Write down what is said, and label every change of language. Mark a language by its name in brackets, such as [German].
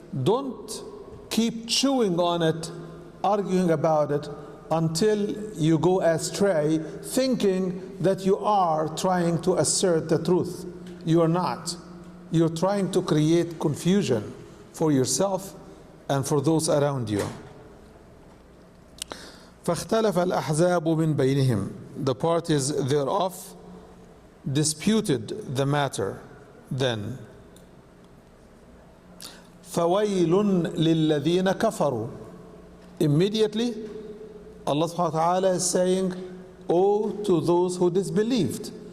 [English] Don't keep chewing on it, arguing about it, until you go astray, thinking that you are trying to assert the truth. You are not. You're trying to create confusion for yourself and for those around you. [Arabic] فاختلف الأحزاب من بينهم. [English] The parties thereof disputed the matter then. [Arabic] فويل للذين كفروا. [English] Immediately Allah subhanahu wa ta'ala is saying, "Woe to those who disbelieved."